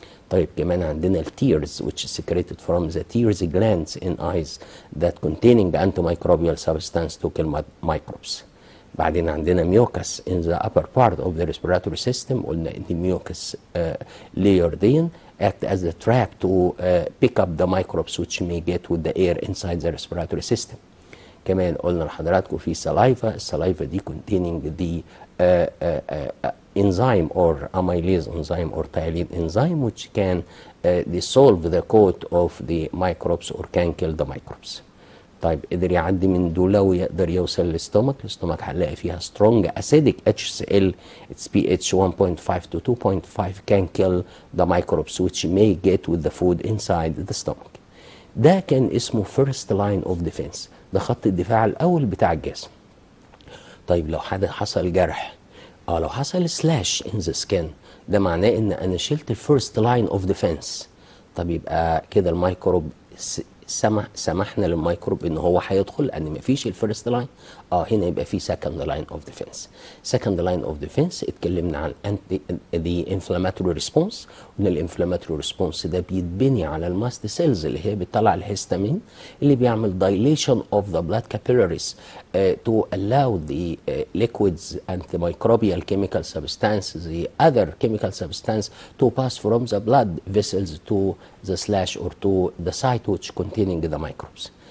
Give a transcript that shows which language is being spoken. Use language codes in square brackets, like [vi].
[ar] طيب كمان عندنا التيرز [en] which is secreted from the tears glands in eyes that containing antimicrobial substance to kill microbes. [ar] بعدين عندنا [en] mucus in the upper part of the respiratory system. [ar] قلنا ان الميوكس [en] layer دي act as a trap to pick up the microbes which may get with the air inside the respiratory system. [ar] كمان قلنا لحضراتكم في saliva. السلايفا دي [en] containing the enzyme or amylase enzyme or thiolate enzyme which can dissolve the coat of the microbes or can kill the microbes. [ar] طيب قدر يعدي من دول ويقدر يوصل للستومك. الستومك هنلاقي فيها [en] strong acidic HCl, its pH 1.5 to 2.5 can kill the microbes which may get with the food inside the stomach. [ar] ده كان اسمه [en] first line of defense، [ar] ده خط الدفاع الأول بتاع الجسم. طيب لو حصل جرح، لو حصل سلاش [en] in the skin، [ar] ده معناه ان انا شلت [en] الفيرست line of defence. [ar] طب يبقى كده الميكروب سمحنا للميكروب ان هو هيدخل، لان مفيش الفيرست لاين. هنا يبقى في [en] Second line of defence. Second line of defence [ar] اتكلمنا عن [en] the inflammatory response. [ar] وان الانفلاماتوري ريسبونس ده بيتبني على الماست سيلز اللي هي بتطلع الهستامين اللي بيعمل [en] dilation of the blood capillaries to allow the liquids antimicrobial chemical substance, the other chemical substance to pass from the blood vessels to the slash or to the site which containing the microbes.